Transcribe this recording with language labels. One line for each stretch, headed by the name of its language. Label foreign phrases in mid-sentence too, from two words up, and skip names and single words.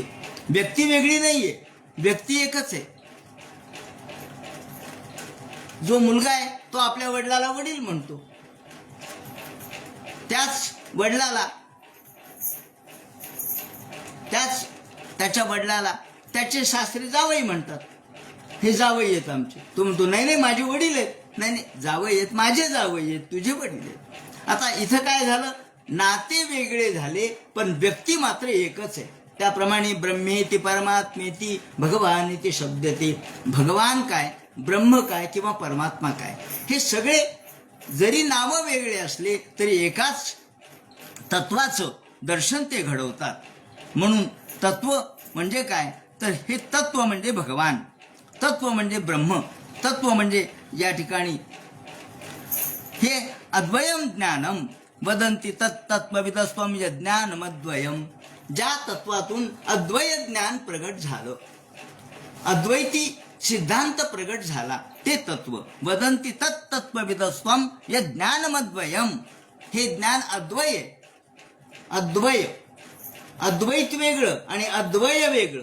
Marathi: व्यक्ती वेगळी नाहीये, व्यक्ती एकच आहे. जो मुलगा आहे तो आपल्या वडिलाला वडील म्हणतो, त्याच वडिलाला त्याच्या वडिलाला त्याचे सासरे जावई म्हणतात. हे जावई आहेत आमचे. तो म्हणतो नाही नाही माझे वडील आहेत. नाही नाही जावई आहेत, माझे जावई आहेत, तुझे वडील आहेत. आता इथं काय झालं? नाते वेगळे झाले, पण व्यक्ती मात्र एकच आहे.
Sanskrit: त्याप्रमाणे ब्रह्मेति परमात्मेति भगवानिति शब्दते.
Marathi: भगवान काय, ब्रह्म काय किंवा परमात्मा काय, हे सगळे जरी नावं वेगळे असले तरी एकाच तत्वाचं दर्शन ते घडवतात. म्हणून तत्व म्हणजे काय, तर हे तत्व म्हणजे भगवान, तत्व म्हणजे ब्रह्म, तत्व म्हणजे या ठिकाणी हे
Sanskrit: अद्वयम ज्ञानम वदंती तत्तत्वविदस्त्वम ज्ञानमद्वयम.
Marathi: ज्या तत्वातून अद्वय ज्ञान प्रगट झालं, अद्वैती सिद्धांत प्रगट झाला, ते तत्व.
Sanskrit: वदंती तत्तत्वविदस्त्वम ज्ञानमद्वयम.
Marathi: हे ज्ञान अद्वय, अद्वय, अद्वैत वेगळं आणि अद्वय वेगळं.